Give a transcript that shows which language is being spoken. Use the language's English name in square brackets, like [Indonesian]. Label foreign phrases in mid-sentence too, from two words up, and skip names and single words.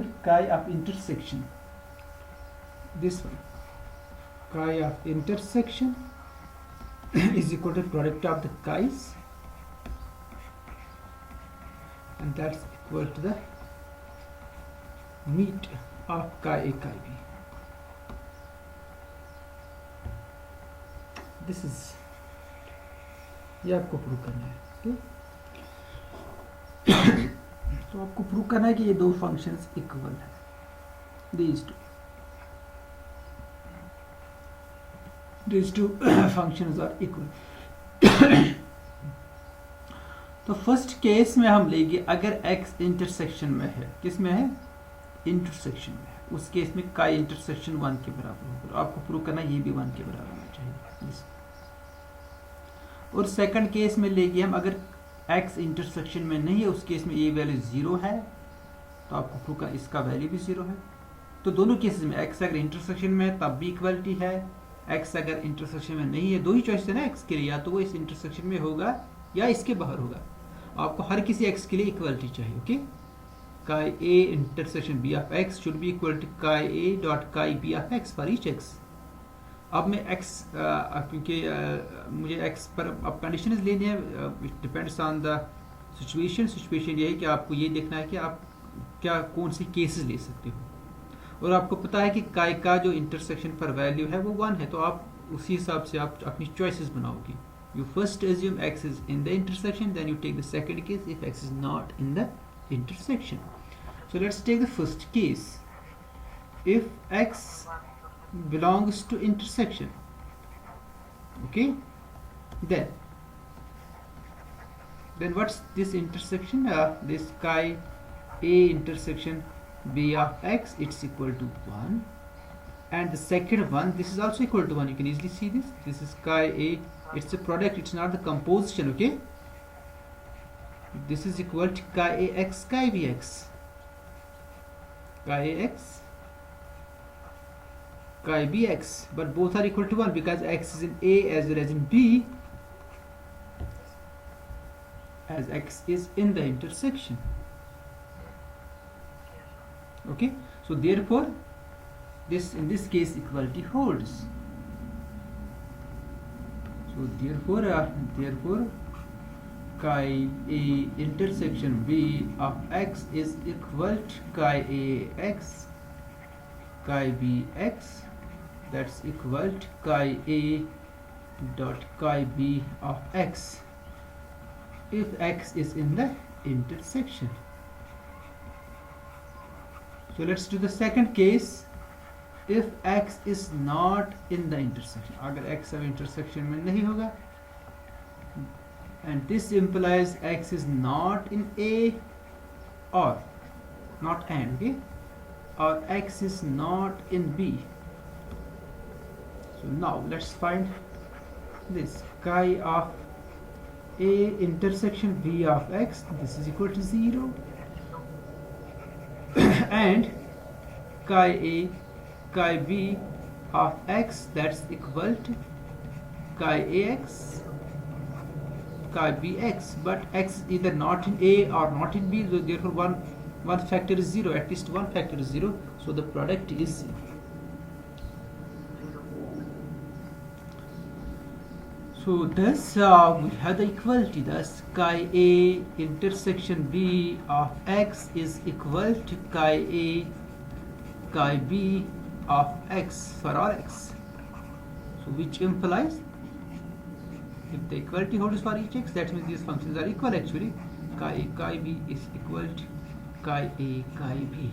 [English] Chi of intersection. This one. Chi of intersection is equal to product of the chi's, and that's equal to the meet of chi A chi B. This is, [Hindi] ये आपको प्रूव करना है. तो आपको प्रूव करना है कि ये दो [English] functions equal [Hindi] है, these two functions are equal. तो [English] first case [Hindi] में हम लेंगे अगर x इंटरसेक्शन में है, किस में है? इंटरसेक्शन में है. उस केस में chi इंटरसेक्शन 1 के बराबर होगा. तो आपको प्रूव करना है ये भी 1 के बराबर होना चाहिए. और [English] second case [Hindi] में लेंगे हम अगर x इंटरसेक्शन में नहीं है, उस केस में ये वैल्यू 0 है, तो आपको प्रूव करना इसका वैल्यू भी 0 है. तो दोनों केसेस में x अगर इंटरसेक्शन में है तब भी इक्वलिटी है, x अगर इंटरसेक्शन में नहीं है, दो ही चॉइस है ना x के लिए, या तो वो इस इंटरसेक्शन में होगा या इसके बाहर होगा. आपको हर किसी x के लिए इक्वलिटी चाहिए. ओके, [English] chi a इंटरसेक्शन b of x should be equal to chi a dot chi b of x for each x. [Hindi] अब मैं x क्योंकि मुझे x पर अब कंडीशंस लेनी है, [English] it depends on the situation. [Hindi] सिचुएशन ये है कि आपको ये देखना है कि आप क्या कौन से केसेस ले सकते हो, और आपको पता है कि chi का जो इंटरसेक्शन पर वैल्यू है वो 1 है, तो आप उसी हिसाब से आप अपनी चॉइसेस बनाओगे. [English] You first assume x is in the intersection, then you take the second case if x is not in the intersection. So let's take the first case. If x belongs to intersection, okay, then what's this intersection? This chi a intersection b of x, it's equal to 1, and the second one, this is also equal to 1. You can easily see this. This is chi a, it's a product, it's not the composition, okay? This is equal to chi a x chi b x. Chi a x chi b x, but both are equal to 1 because x is in a as well as in b, as x is in the intersection. Okay, so therefore this, in this case, equality holds. So therefore chi a intersection b of x is equal to chi a x chi b x, that's equal to chi a dot chi b of x if x is in the intersection. So let's do the second case. If x is not in the intersection, [Hindi] अगर x अब intersection में नहीं होगा, [English] and this implies x is not in a or not and, okay, or x is not in b. So now let's find this chi of a intersection b of x, this is equal to 0, and chi a chi b of x, that's equal to chi ax chi bx, but x is either not in a or not in b, so therefore one factor is 0, at least one factor is 0, so the product is 0. So thus we have the equality, thus chi a intersection b of x is equal to chi a chi b of x for all x. So which implies, if the equality holds for each x, that means these functions are equal actually. Chi a chi b is equal to chi a chi b.